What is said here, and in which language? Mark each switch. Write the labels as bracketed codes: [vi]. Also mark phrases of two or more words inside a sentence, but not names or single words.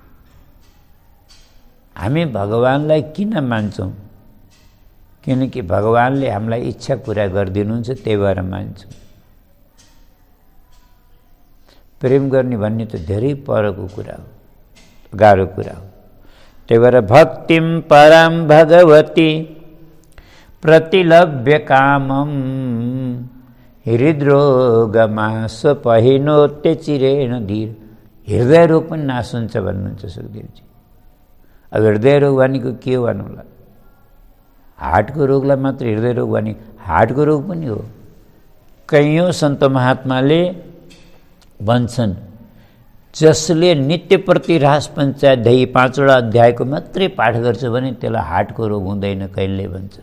[ne] हामी भगवानलाई किन मान्छौँ? किनकि भगवानले हामीलाई इच्छा पूरा गरिदिनुहुन्छ, त्यही भएर मान्छौँ। प्रेम गर्ने भन्ने त धेरै परको कुरा हो, गाह्रो कुरा हो। त्यही भएर [sa] भक्तिम पराम भगवती प्रतिलभ्य कामम हृदरोगमा स्वपहिनोत्य चिरेण धीर। [ne] हृदय रोग पनि नाश हुन्छ भन्नुहुन्छ सुखदेवजी। अब हृदय रोग भनेको के हो भन्नुलाई? हार्टको रोगलाई मात्र हृदय रोग भने हार्टको रोग पनि हो। कयौँ सन्त महात्माले भन्छन्, जसले नित्यप्रति रास पञ्चाध्यायी 5वटा अध्यायको मात्रै पाठ गर्छ भने त्यसलाई हार्टको रोग हुँदैन कहिले भन्छन्।